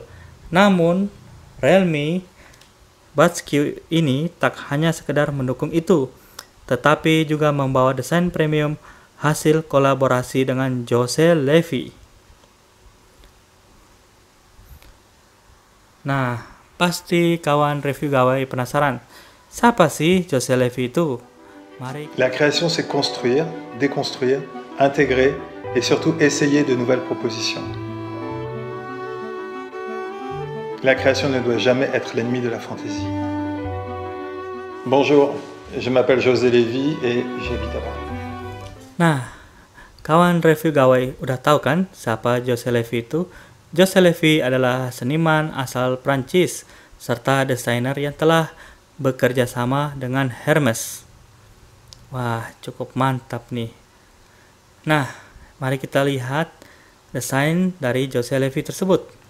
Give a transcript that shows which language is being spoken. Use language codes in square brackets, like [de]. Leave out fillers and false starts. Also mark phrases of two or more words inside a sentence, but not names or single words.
[id] Namun, Realme Buds Q ini tak hanya sekedar mendukung itu, tetapi juga membawa desain premium hasil kolaborasi dengan Jose Levy. Nah, pasti kawan review gawai penasaran, siapa sih Jose Levy itu? Mari. [fr] La création, c'est construire, déconstruire, intégrer et surtout essayer de nouvelles propositions. La création ne doit jamais être l'ennemi de la fantaisie. Bonjour, je m'appelle José Levy et j'habite à Paris. [id] Nah, kawan review gawai udah tahu kan siapa Jose Levy itu? Jose Levy adalah seniman asal Prancis serta desainer yang telah bekerja sama dengan Hermes. Wah, cukup mantap nih. Nah, mari kita lihat desain dari Jose Levy tersebut.